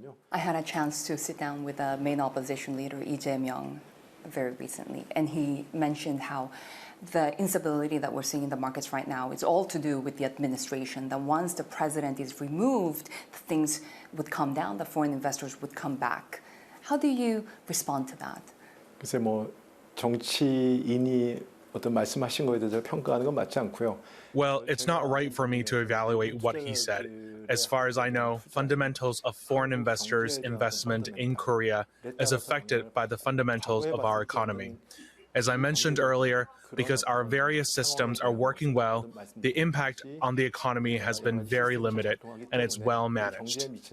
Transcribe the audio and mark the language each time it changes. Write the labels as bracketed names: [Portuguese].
[English] I had a chance to sit down with the main opposition leader, Lee Jae-myung, very recently, and he mentioned how the instability that we're seeing in the markets right now is all to do with the administration, that once the president is removed, things would calm down, the foreign investors would come back. How do you respond to that? [Korean] 글쎄 뭐 정치인이 어떤 말씀하신 거에 대해서 평가하는 건 맞지 않고요. [English] Well, it's not right for me to evaluate what he said. As far as I know, fundamentals of foreign investors' investment in Korea is affected by the fundamentals of our economy. As I mentioned earlier, because our various systems are working well, the impact on the economy has been very limited and it's well managed.